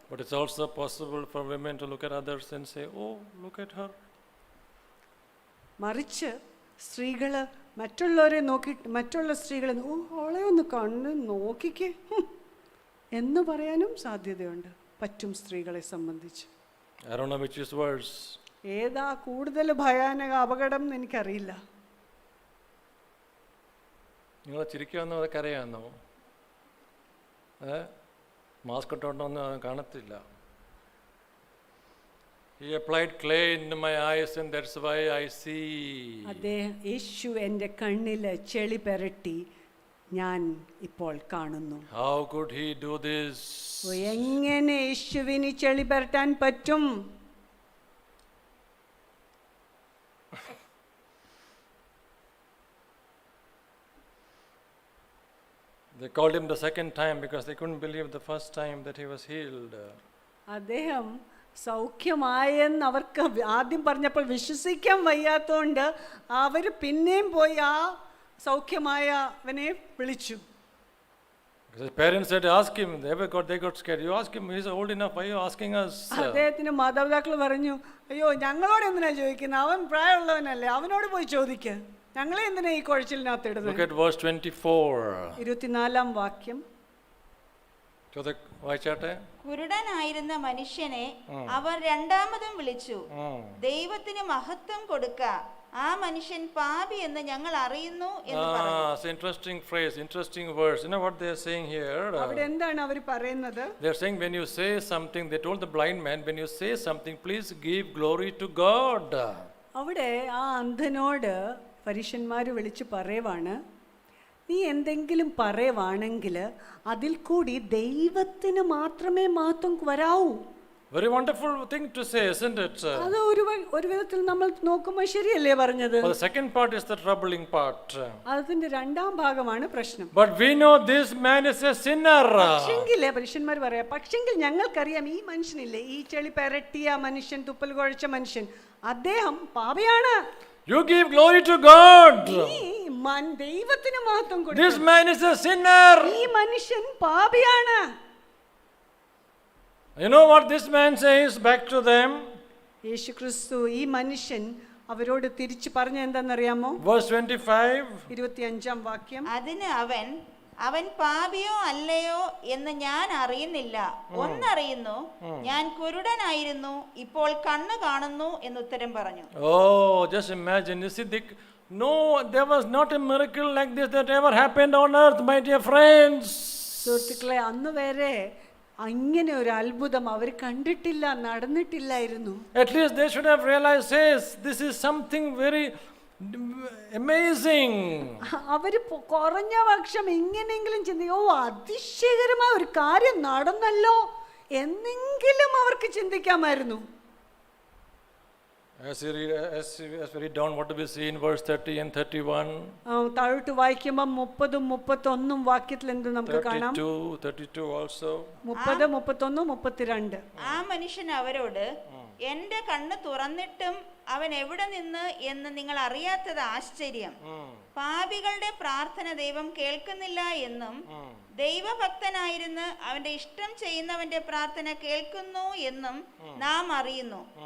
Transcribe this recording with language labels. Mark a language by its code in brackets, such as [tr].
[en] But it's also possible for women to look at others and say, oh, look at her. [ml] മറിച്ച് സ്ത്രീകള് മറ്റുള്ളവരെ നോക്കിയിട്ട് മറ്റുള്ള സ്ത്രീകളെ അവളെ ഒന്ന് കണ്ണ് നോക്കിക്കേ എന്ന് പറയാനും സാധ്യതയുണ്ട്, പറ്റും സ്ത്രീകളെ സംബന്ധിച്ച്. [en] I don't know which is worse. [ml] ഏതാ കൂടുതൽ ഭയാനക അപകടം എന്ന് എനിക്കറിയില്ല. നിങ്ങൾ ചിരിക്കാന്നോ അതൊക്കെ അറിയാമെന്നോ? മാസ്ക് ഇട്ടോണ്ടൊന്നും കാണത്തില്ല. [en] He applied clay into my eyes and that's why I see. [ml] യേശു എൻ്റെ കണ്ണില് ചെളി പെരട്ടി ഞാൻ ഇപ്പോൾ കാണുന്നു. [en] How could he do this? [ml] എങ്ങനെ യേശുവിന് ചെളി പെരട്ടാൻ പറ്റും? [en] They called him the second time because they couldn't believe the first time that he was healed. [ml] അദ്ദേഹം സൗഖ്യമായെന്ന് അവർക്ക് ആദ്യം പറഞ്ഞപ്പോൾ വിശ്വസിക്കാൻ വയ്യാത്തതുകൊണ്ട് അവർ പിന്നെയും പോയി ആ സൗഖ്യമായവനെ വിളിച്ചു. [en] His parents said, ask him. They got scared. You ask him, he's old enough. Why are you asking us? [ml] അദ്ദേഹത്തിന്റെ മാതാപിതാക്കൾ പറഞ്ഞു, അയ്യോ ഞങ്ങളോട് എന്തിനാ ചോദിക്കുന്നത്, അവൻ പ്രായമുള്ളവനല്ലേ, അവനോട് പോയി ചോദിക്ക, ഞങ്ങളെ എന്തിനാ ഈ കുഴച്ചിലിനകത്ത് ഇടുന്നത്. [en] Look at verse 24. [ml] 24-ാം വാക്യം. വായിച്ചാട്ടെ. കുരുടനായിരുന്ന മനുഷ്യനെ അവർ രണ്ടാമതും വിളിച്ചു, ദൈവത്തിന് മഹത്വം കൊടുക്ക, ആ മനുഷ്യൻ പാപി എന്ന് ഞങ്ങൾ അറിയുന്നു എന്ന് പറഞ്ഞു. [en] It's an interesting phrase, interesting words. You know what they are saying here? [ml] അവിടെ എന്താണ് അവർ പറയുന്നത്? [en] They are saying when you say something, they told the blind man, when you say something, please give glory to God. [ml] അവിടെ ആ അന്ധനോട് പരീശന്മാർ വിളിച്ച് പറയുവാണ്, നീ എന്തെങ്കിലും പറയുവാണെങ്കിൽ അതിൽ കൂടി ദൈവത്തിന് മാത്രമേ മഹത്വം വരാവൂ. [en] Very wonderful thing to say, isn't it? [ml] അത് ഒരു വിധത്തിൽ നമ്മൾ നോക്കുമ്പോൾ ശരിയല്ലേ പറഞ്ഞത്? [en] The second part is the troubling part. [ml] അതിന്റെ രണ്ടാം ഭാഗമാണ് പ്രശ്നം. [en] But we know this man is a sinner. [ml] പക്ഷെങ്കിലേ പരീശന്മാർ പറയാ, പക്ഷെങ്കിൽ ഞങ്ങൾക്കറിയാം ഈ മനുഷ്യനില്ലേ, ഈ ചെളി പെരട്ടിയ മനുഷ്യൻ, തുപ്പൽ കുഴച്ച മനുഷ്യൻ, അദ്ദേഹം പാപിയാണ്. [en] You give glory to God. [ml] ദൈവത്തിന് മഹത്വം കൊടുക്കുക. [en] This man is a sinner. [ml] ഈ മനുഷ്യൻ പാപിയാണ്. [en] You know what this man says back to them? [ml] യേശുക്രിസ്തു ഈ മനുഷ്യൻ അവരോട് തിരിച്ചു പറഞ്ഞ എന്താണെന്നറിയാമോ? [en] Verse 25. [ml] 25-ാം വാക്യം. അതിന് അവൻ പാപിയോ അല്ലയോ എന്ന് ഞാൻ അറിയുന്നില്ല, ഒന്നറിയുന്നു, ഞാൻ കുരുടനായിരുന്നു, ഇപ്പോൾ കണ്ണ് കാണുന്നു എന്ന് ഉത്തരം പറഞ്ഞു. [en] Oh, just imagine. You see, no, there was not a miracle like this that ever happened on earth, my dear friends. [ml] സുഹൃത്തുക്കളെ, അന്ന് വരെ അങ്ങനെ ഒരു അത്ഭുതം അവർ കണ്ടിട്ടില്ല, നടന്നിട്ടില്ലായിരുന്നു. [en] At least they should have realized, yes, this is something very amazing. [ml] അവര് കുറഞ്ഞ പക്ഷം എങ്ങനെയെങ്കിലും ചിന്തിക്കും, ഓ അതിശയകരമായ ഒരു കാര്യം നടന്നല്ലോ എന്നെങ്കിലും അവർക്ക് ചിന്തിക്കാമായിരുന്നു. [en] As we read down, what do we see in verse 30 and 31? [ml] താഴോട്ട് വായിക്കുമ്പോൾ 30-ഉം 31-ഉം വാക്യത്തിൽ എന്ത് നമുക്ക് കാണാം? [en] 32 also. 30, 31, 32. [ml] ആ മനുഷ്യൻ അവരോട്, എന്റെ കണ്ണ് തുറന്നിട്ടും അവൻ എവിടെ നിന്ന് എന്ന് നിങ്ങൾ അറിയാത്തത് ആശ്ചര്യം. പാപികളുടെ പ്രാർത്ഥന ദൈവം കേൾക്കുന്നില്ല എന്നും ദൈവഭക്തനായിരുന്ന് അവന്റെ ഇഷ്ടം ചെയ്യുന്നവന്റെ പ്രാർത്ഥന കേൾക്കുന്നു എന്നും നാം അറിയുന്നു.